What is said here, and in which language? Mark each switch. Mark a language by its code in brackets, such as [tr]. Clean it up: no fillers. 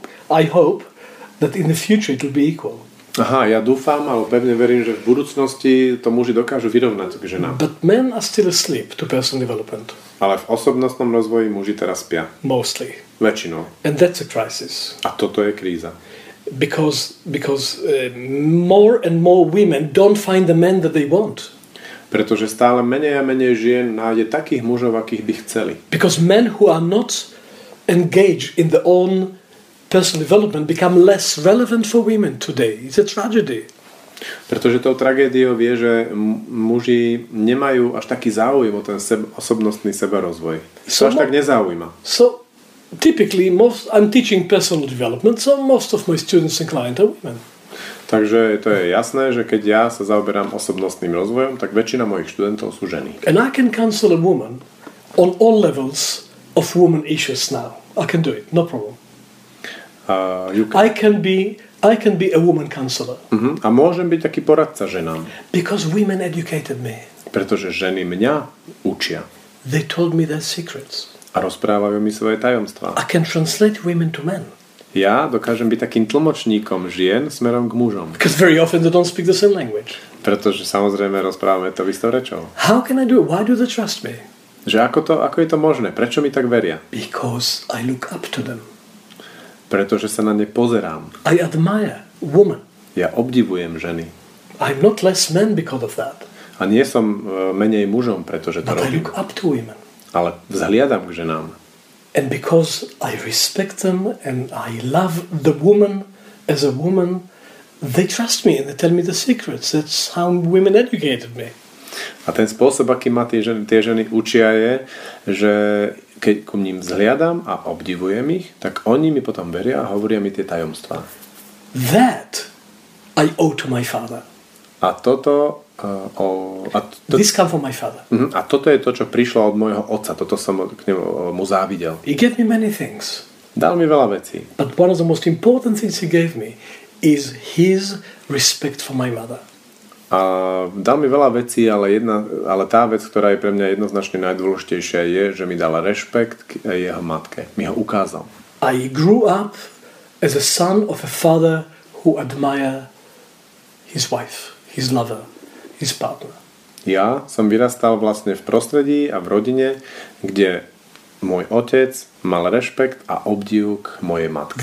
[en] I hope that in the future it will be equal. [sk] Aha, ja dúfam, ale pevne verím, že v budúcnosti to muži dokážu vyrovnať k ženám. [en] But men are still asleep to personal development. [sk] Ale v osobnostnom rozvoji muži teraz spia. [en] Mostly. [sk] Väčšinou. [en] And that's a crisis. [sk] A toto je kríza. [en] Because more and more women don't find the men that they want. [sk] Pretože stále menej a menej žien nájde takých mužov, akých by chceli. [en] Because men who are not engaged in their own personal development become less relevant for women today. It's a tragedy. [sk] Pretože tou tragédiou je, že muži nemajú až taký záujem o ten osobnostný seberozvoj. To až tak nezaujíma. [en] So typically I'm teaching personal development, so most of my students and clients are women. [sk] Takže to je jasné, že keď ja sa zaoberám osobnostným rozvojom, tak väčšina mojich študentov sú ženy. [en] And I can counsel a woman on all levels of woman issues now. I can do it, no problem. I can be a woman counselor. [sk] A môžem byť taký poradca ženám. [en] Because women educated me. [sk] Pretože ženy mňa učia. [en] They told me their secrets. [sk] A rozprávajú mi svoje tajomstvá. [en] I can translate women to men. [sk] Ja dokážem byť takým tlmočníkom žien smerom k mužom. [en] Because very often they don't speak the same language. [sk] Pretože samozrejme rozprávame to istou rečou. [en] How can I do it? Why do they trust me? [sk] Že ako je to možné? Prečo mi tak veria? [en] Because I look up to them. [sk] Pretože sa na ne pozerám. [en] I admire women. [sk] Ja obdivujem ženy. [en] I'm not less men because of that. [sk] A nie som menej mužom, pretože to [en] But [sk] robím. [en] I look up to women. [sk] Ale vzhliadam k ženám. [en] And because I respect them and I love the woman as a woman, they trust me and they tell me the secrets. That's how women educated me. [sk] A ten spôsob, aký ma tie ženy učia je, že keď ku ním vzhliadam a obdivujem ich, tak oni mi potom veria a hovoria mi tie tajomstvá. [en] That I owe to my father. [sk] A toto [en] This come from my father. [sk] A toto je to, čo prišlo od môjho otca. Toto som mu závidel. [en] He gave me many things. [sk] Dal mi veľa vecí. [en] But one of the most important things he gave me is his respect for my mother. [sk] A dal mi veľa vecí, ale tá vec, ktorá je pre mňa jednoznačne najdôležitejšia, je, že mi dal rešpekt k jeho matke. Mi ho ukázal. [en] I grew up as a son of a father who admired his wife, his lover, his partner. [sk] Ja som vyrastal vlastne v prostredí a v rodine, kde môj otec mal rešpekt a obdiv k mojej matke.